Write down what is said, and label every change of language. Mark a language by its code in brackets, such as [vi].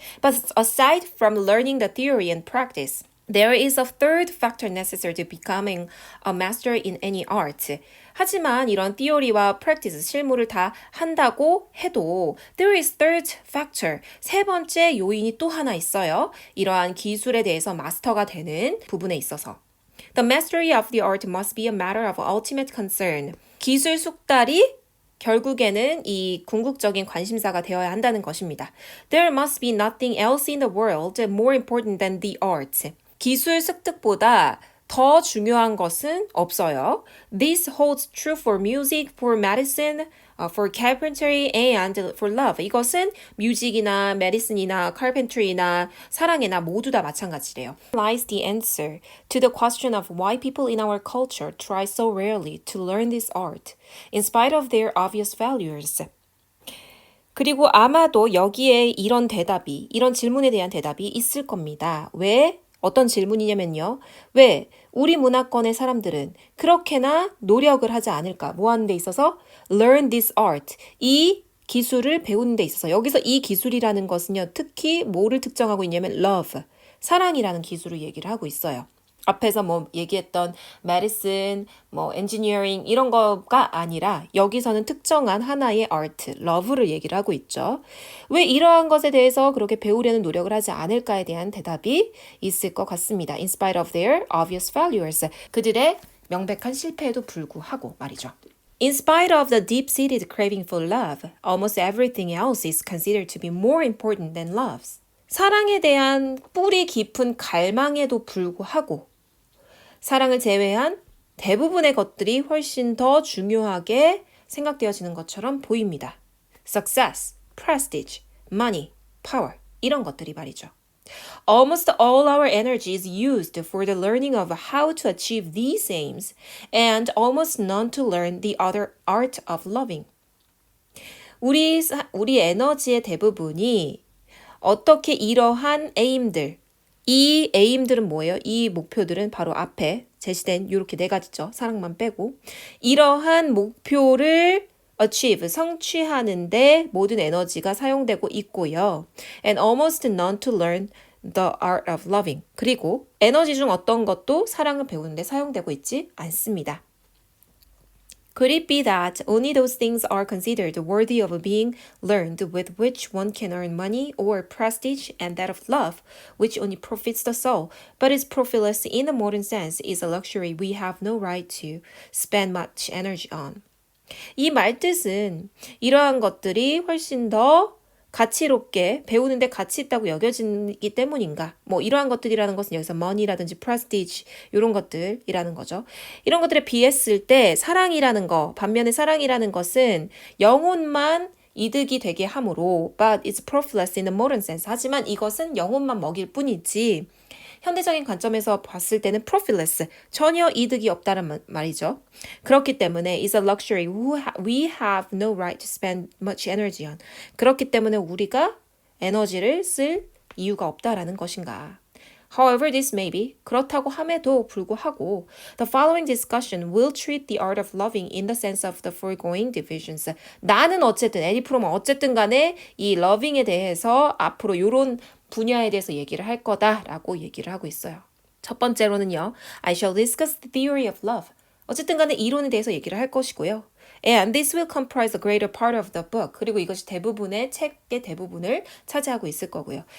[en] But aside from learning the theory and practice, there is a third factor necessary to becoming a master in any art. [ko] 하지만 이런 theory와 practice, 실무를 다 한다고 해도 [en] there is third factor, [ko] 세 번째 요인이 또 하나 있어요. 이러한 기술에 대해서 마스터가 되는 부분에 있어서. [en] The mastery of the art must be a matter of ultimate concern. [ko] 기술 숙달이 결국에는 이 궁극적인 관심사가 되어야 한다는 것입니다. [en] There must be nothing else in the world more important than the art. [ko] 기술 습득보다 더 중요한 것은 없어요. [en] This holds true for music, for medicine, for carpentry, and for love. [ko] 이것은 뮤직이나 메디슨이나 carpentry나 사랑이나 모두 다 마찬가지래요. [en] Lies the answer to the question of why people in our culture try so rarely to learn this art, in spite of their obvious failures. [ko] 그리고 아마도 여기에 이런 질문에 대한 대답이 있을 겁니다. 왜? 어떤 질문이냐면요. 왜 우리 문화권의 사람들은 그렇게나 노력을 하지 않을까? 뭐 하는 데 있어서? [en] Learn this art. [ko] 이 기술을 배우는 데 있어서 여기서 이 기술이라는 것은요. 특히 뭐를 특정하고 있냐면 love. 사랑이라는 기술을 얘기를 하고 있어요. 앞에서 뭐 얘기했던 medicine, 뭐 engineering 이런 거가 아니라 여기서는 특정한 하나의 art, love를 얘기를 하고 있죠. 왜 이러한 것에 대해서 그렇게 배우려는 노력을 하지 않을까에 대한 대답이 있을 것 같습니다. [en] In spite of their obvious failures. [ko] 그들의 명백한 실패에도 불구하고 말이죠. [en] In spite of the deep-seated craving for love, almost everything else is considered to be more important than love. [ko] 사랑에 대한 뿌리 깊은 갈망에도 불구하고 사랑을 제외한 대부분의 것들이 훨씬 더 중요하게 생각되어지는 것처럼 보입니다. [en] Success, prestige, money, power [ko] 이런 것들이 말이죠. [en] Almost all our energy is used for the learning of how to achieve these aims and almost none to learn the other art of loving. [ko] 우리 에너지의 대부분이 어떻게 이러한 aim들, 이 에임들은 뭐예요? 이 목표들은 바로 앞에 제시된 이렇게 네 가지죠. 사랑만 빼고. 이러한 목표를 achieve, 성취하는데 모든 에너지가 사용되고 있고요. [en] And almost none to learn the art of loving. [ko] 그리고 에너지 중 어떤 것도 사랑을 배우는데 사용되고 있지 않습니다. [en] Could it be that only those things are considered worthy of being learned with which one can earn money or prestige, and that of love, which only profits the soul, but is profitless in the modern sense, is a luxury we have no right to spend much energy on? [ko] 이 말뜻은 이러한 것들이 훨씬 더 가치롭게 배우는데 가치 있다고 여겨지기 때문인가? 뭐 이러한 것들이라는 것은 여기서 money라든지 prestige 이런 것들이라는 거죠. 이런 것들에 비했을 때 사랑이라는 거, 반면에 사랑이라는 것은 영혼만 이득이 되게 함으로 [en] but it's profitless in the modern sense. [ko] 하지만 이것은 영혼만 먹일 뿐이지 현대적인 관점에서 봤을 때는 profitless, 전혀 이득이 없다는 말이죠. 그렇기 때문에 [en] is a luxury we have no right to spend much energy on. [ko] 그렇기 때문에 우리가 에너지를 쓸 이유가 없다라는 것인가. [en] However this may be, [ko] 그렇다고 함에도 불구하고 [en] the following discussion will treat the art of loving in the sense of the foregoing divisions. [ko] 나는 어쨌든, 에디 프로만 어쨌든 간에 이 loving에 대해서 앞으로 이런 분야에 대해서 얘기를 할 거다라고 얘기를 하고 있어요. 첫 번째로는요. [en] I shall discuss the theory of love. [ko] 어쨌든 간에 이론에 대해서 얘기를 할 것이고요. [en] And this will comprise a greater part of the book. [ko] 그리고 이것이 대부분의 책의 대부분을 차지하고 있을 거고요.